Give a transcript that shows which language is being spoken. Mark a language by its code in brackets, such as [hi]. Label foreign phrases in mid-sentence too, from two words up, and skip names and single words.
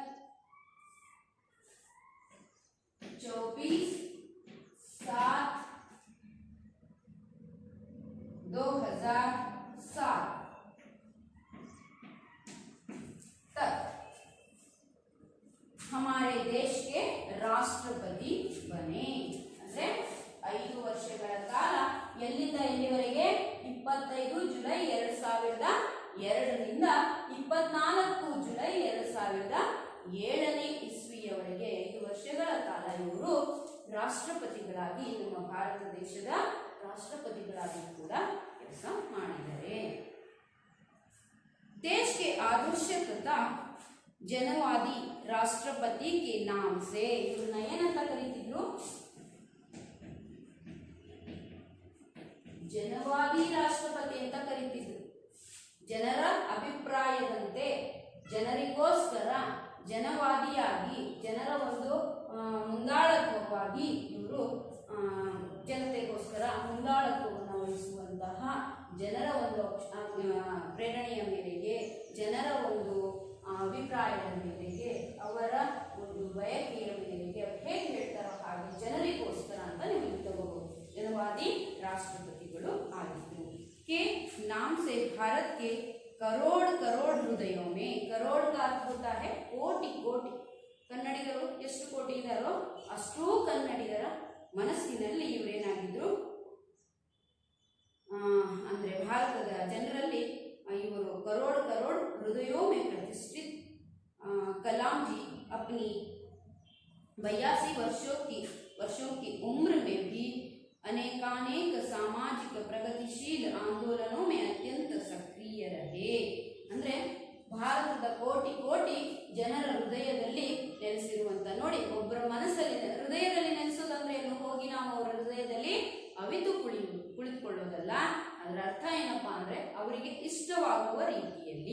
[hi] 24/7/2007 तक हमारे देश के राष्ट्रपति बने. [kn] ಅಂದ್ರೆ 5 ವರ್ಷಗಳ ಕಾಲ ಎಲ್ಲಿಂದ ಎಲ್ಲಿವರೆಗೆ? 25 ಜುಲೈ 2002ರಿಂದ 24 ಜುಲೈ 2007ನೇ ಇಸ್ವಿಯವರೆಗೆ 5 ವರ್ಷಗಳ ಕಾಲ ಇವರು ರಾಷ್ಟ್ರಪತಿಗಳಾಗಿ, ನಮ್ಮ ಭಾರತ ದೇಶದ ರಾಷ್ಟ್ರಪತಿಗಳಾಗಿ ಕೂಡ ಕೆಲಸ ಮಾಡಿದ್ದಾರೆ. [hi] देश के आदर्श तथा जनवादी राष्ट्रपति के नाम से [kn] ಇವರನ್ನ ಏನಂತ ಕರೀತಿದ್ರು? ಜನವಾದಿ ರಾಷ್ಟ್ರಪತಿ ಅಂತ ಕರೀತಿದ್ರು. ಜನರ ಅಭಿಪ್ರಾಯದಂತೆ, ಜನರಿಗೋಸ್ಕರ, ಜನವಾದಿಯಾಗಿ, ಜನರ ಒಂದು ಮುಂದಾಳತ್ವವಾಗಿ ಇವರು ಜನತೆಗೋಸ್ಕರ ಮುಂದಾಳತ್ವವನ್ನು ವಹಿಸುವಂತಹ, ಜನರ ಒಂದು ಪ್ರೇರಣೆಯ ಮೇರೆಗೆ, ಜನರ ಒಂದು ಅಭಿಪ್ರಾಯದ ಮೇರೆಗೆ, ಅವರ ಒಂದು ಬಯಕೆಯ ಮೇರೆಗೆ ಹೇಗೆ ಹೇಳ್ತಾರೋ ಹಾಗೆ ಜನರಿಗೋಸ್ಕರ ಅಂತ ನೀವು ತಗೋಬಹುದು. ಜನವಾದಿ ರಾಷ್ಟ್ರಪತಿಗಳು ಆಗಿದ್ರು. [hi] के नाम से भारत के करोड़ करोड़ हृदयों में, करोड़ का अर्थ होता है [kn] ಕೋಟಿ ಕೋಟಿ. ಕನ್ನಡಿಗರು ಎಷ್ಟು ಕೋಟಿ ಇದ್ದಾರೋ ಅಷ್ಟೂ ಕನ್ನಡಿಗರ ಮನಸ್ಸಿನಲ್ಲಿ ಇವರೇನಾಗಿದ್ರು ಅಂದ್ರೆ ಭಾರತದ ಜನರಲ್ಲಿ ಇವರು [hi] करोड़ करोड़ हृदयों में प्रतिष्ठित. कलाम जी अपनी 82 वर्षों की उम्र में भी अनेकानेक सामाजिक प्रगतिशील आंदोलनों में अत्यंत सक्रिय रहे. [kn] ಅಂದ್ರೆ ಭಾರತದ ಕೋಟಿ ಕೋಟಿ ಜನರ ಹೃದಯದಲ್ಲಿ ನೆಲೆಸಿರುವಂತ, ನೋಡಿ, ಒಬ್ಬರ ಮನಸ್ಸಲ್ಲಿ ಹೃದಯದಲ್ಲಿ ನೆಲೆಸೋದಂದ್ರೆ ಏನು? ಹೋಗಿ ನಾವು ಅವರ ಹೃದಯದಲ್ಲಿ ಅವಿತು ಕುಳಿತುಕೊಳ್ಳೋದಲ್ಲ. ಅದರ ಅರ್ಥ ಏನಪ್ಪಾ ಅಂದ್ರೆ ಅವರಿಗೆ ಇಷ್ಟವಾಗುವ ರೀತಿಯಲ್ಲಿ.